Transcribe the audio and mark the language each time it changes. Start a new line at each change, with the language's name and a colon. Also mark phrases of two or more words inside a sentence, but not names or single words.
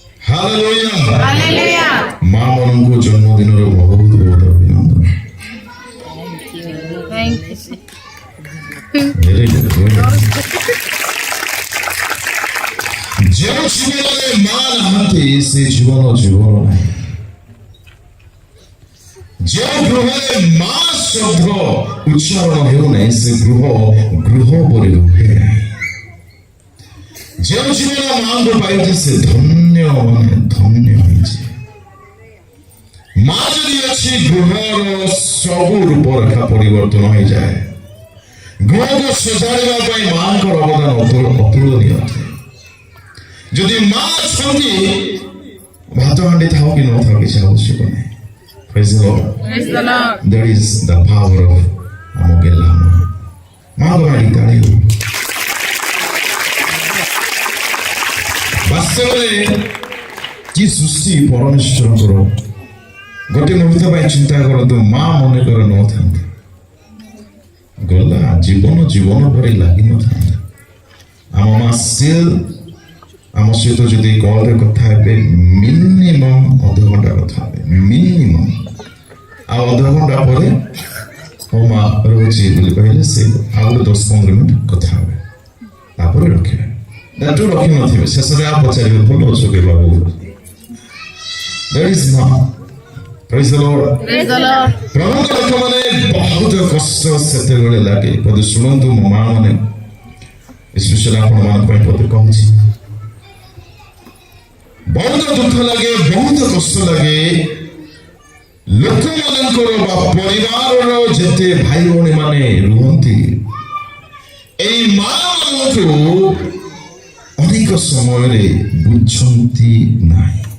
Odia: ହାଲେଲୁୟା ହାଲେଲୁୟା। ମା ମାନଙ୍କୁ ଜନ୍ମଦିନର ବହୁତ ବହୁତ ଅଭିନନ୍ଦନ।
English: Thank you. Very good, very good.
Odia: ଯେଉଁ ଜୀବନରେ ମା ନାହାନ୍ତି ସେ ଜୀବନ ଜୀବନ ନାହିଁ। ଯେଉଁ ଗୃହରେ ମା ଶବ୍ଦ ଉଚ୍ଚାରଣ ହେଉନାହିଁ ସେ ଗୃହ ଗୃହ ପରି ରୁହେ ନାହିଁ। ଯେଉଁ ଜୀବନ ମାଙ୍କୁ ପାଇଛି ସେ ଧନ୍ୟ ମାନେ ଧନ୍ୟ ହୋଇଛି। ମା ଯଦି ଅଛି ଗୃହର ସବୁ ରୂପରେଖା ପରିବର୍ତ୍ତନ ହୋଇଯାଏ। ଗୃହକୁ ସଜାଡ଼ିବା ପାଇଁ ମାଙ୍କର ଅବଦାନ ଅତୁଳନୀୟ ଅଟେ। ଯଦି ମା ଅଛନ୍ତି ଭାତ ହାଣ୍ଡି ଥାଉ କି ନଥାଉ କିଛି ଆବଶ୍ୟକ ନାହିଁ।
English: Praise the Lord. Praise the Lord. That is the power of
Odia: ଆମ ଗେଲା ମାଙ୍କ ପାଇଁ ତାଳି ହଉ। ବାସ୍ତବରେ କି ସୃଷ୍ଟି ପରମେଶ୍ୱରଙ୍କର ଗୋଟେ ମୁହୂର୍ତ୍ତ ପାଇଁ ଚିନ୍ତା କରନ୍ତୁ। ମା ମନେକର ନଥାନ୍ତେ ଗଲା ଜୀବନ ଜୀବନ ପରି ଲାଗିନଥାନ୍ତା। ଆମ ମା still ଆମ ସହିତ ଯଦି କଲରେ କଥା ହେବେ ମିନିମମ୍ ଅଧଘଣ୍ଟା କଥା ହେବେ ମିନିମମ୍। ଆଉ ଅଧଘଣ୍ଟା ପରେ ମୋ ମା ରହୁଛି ବୋଲି କହିଲେ ସେ ଆଉ ଗୋଟେ 10-15 ମିନିଟ୍ କଥା ହେବେ ତାପରେ ରଖିବେ। ତାଠୁ ରଖିନଥିବେ ଶେଷରେ ଆଉ ପଚାରିବେ ଭଲ ଅଛ କି ବାବୁ।
English: That is mom. Praise the Lord. Praise the Lord.
Odia: ପ୍ରଭୁଙ୍କ ଲୋକମାନେ ବହୁତ କଷ୍ଟ ସେତେବେଳେ ଲାଗେ। ପଦେ ଶୁଣନ୍ତୁ ମୋ ମା ମାନେ ସ୍ପେଶାଲ ଆପଣମାନଙ୍କ ପାଇଁ ପଦେ କହୁଛି। ବହୁତ ଦୁଃଖ ଲାଗେ ବହୁତ କଷ୍ଟ ଲାଗେ ଲୋକମାନଙ୍କର ବା ପରିବାରର ଯେତେ ଭାଇ ଭଉଣୀ ମାନେ ରୁହନ୍ତି ଏଇ ମା ମାନଙ୍କୁ ଅନେକ ସମୟରେ ବୁଝନ୍ତି ନାହିଁ।